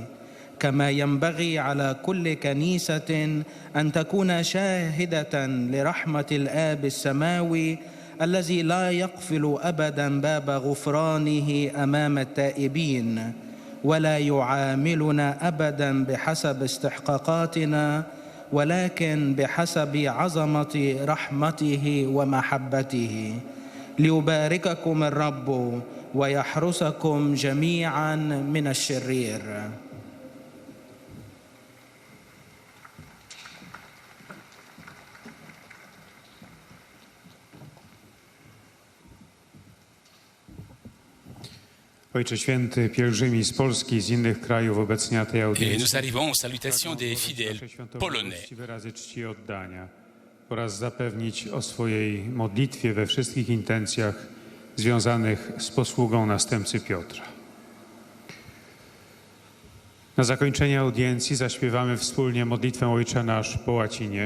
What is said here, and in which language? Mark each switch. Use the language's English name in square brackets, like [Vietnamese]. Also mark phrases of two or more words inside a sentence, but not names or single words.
[Arabic] كما ينبغي على كل كنيسة أن تكون شاهدة لرحمة الآب السماوي الذي لا يقفل أبدا باب غفرانه أمام التائبين، ولا يعاملنا أبدا بحسب استحقاقاتنا، ولكن بحسب عظمة رحمته ومحبته. ليبارككم الرب ويحرسكم جميعا من الشرير. [Polish] Ojcze Święty, pielgrzymi z Polski i z innych krajów obecni na tej audiencji. [French] Et nous arrivons aux salutations des fidèles polonais. [Polish] Wyrazy czci i oddania oraz zapewnić o swojej modlitwie we wszystkich intencjach związanych z posługą następcy Piotra. Na zakończenie audiencji zaśpiewamy wspólnie modlitwę Ojcze Nasz po łacinie.